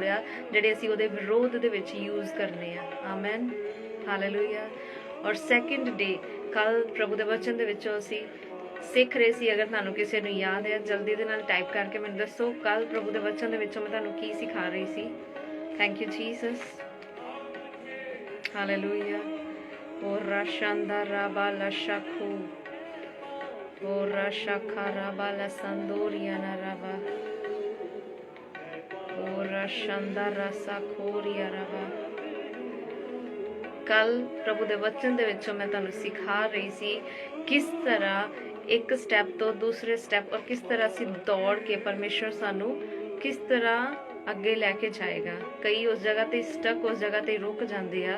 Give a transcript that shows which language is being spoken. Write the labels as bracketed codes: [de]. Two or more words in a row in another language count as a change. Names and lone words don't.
[pa] ਆ ਜਿਹੜੇ ਅਸੀਂ ਉਹਦੇ ਵਿਰੋਧ ਦੇ ਵਿੱਚ ਯੂਜ਼ ਕਰਨੇ ਆ ਆਮੇਨ ਹਾਲੇਲੂਇਆ ਔਰ [en] second day [pa] ਕੱਲ ਪ੍ਰਭੂ ਦੇ ਵਚਨ ਦੇ ਵਿੱਚੋਂ ਅਸੀਂ ਸਿੱਖ ਰਹੇ ਸੀ ਅਗਰ ਤੁਹਾਨੂੰ ਕਿਸੇ ਨੂੰ ਯਾਦ ਹੈ ਜਲਦੀ ਦੇ ਨਾਲ ਟਾਈਪ ਕਰਕੇ ਮੈਨੂੰ ਦੱਸੋ ਕੱਲ ਪ੍ਰਭੂ ਦੇ ਵਚਨ ਦੇ ਵਿੱਚੋਂ ਮੈਂ ਤੁਹਾਨੂੰ ਕੀ ਸਿਖਾ ਰਹੀ ਸੀ [en] thank you Jesus [pa] ਹਾਲੇਲੂਇਆ ਔਰ ਰਾਸ਼ਾਂਦਾ ਰਾਬਾ ਲਸ਼ਾਖੂ Ora shakara bala sandoriana rava. Ora shandara sakoria rava. ਕੱਲ ਪ੍ਰਭੂ ਦੇ ਵਚਨ ਦੇ ਵਿੱਚੋਂ ਮੈਂ ਤੁਹਾਨੂੰ ਸਿਖਾ ਰਹੀ ਸੀ ਕਿਸ ਤਰ੍ਹਾਂ ਇੱਕ ਸਟੈਪ ਤੋਂ ਦੂਸਰੇ ਸਟੈਪ ਔਰ ਕਿਸ ਤਰ੍ਹਾਂ ਅਸੀਂ ਦੌੜ ਕੇ ਪਰਮੇਸ਼ਰ ਸਾਨੂੰ ਕਿਸ ਤਰ੍ਹਾਂ ਅੱਗੇ ਲੈ ਕੇ ਜਾਏਗਾ ਕਈ ਉਸ ਜਗ੍ਹਾ ਤੇ ਸਟਕ ਉਸ ਜਗ੍ਹਾ ਤੇ ਰੁਕ ਜਾਂਦੇ ਆ